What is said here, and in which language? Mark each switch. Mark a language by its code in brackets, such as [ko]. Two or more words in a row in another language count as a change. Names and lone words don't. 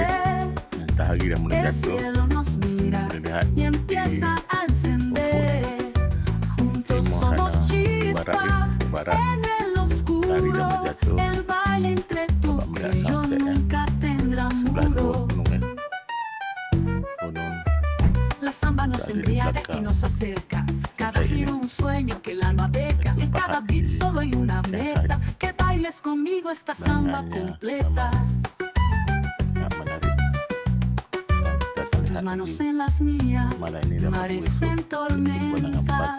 [ms] Matahari dah mula jatuh. Boleh lihat di timur sana, barat hari dah mula jatuh. Nampak melihat sunset ya. Sebelah dua gunung ya. Gunung [es] embriaga y nos acerca. Cada giro un sueño que el alma beca. En cada beat solo hay una meta. Que bailes conmigo esta samba completa. Tus manos en las mías, mares en tormenta.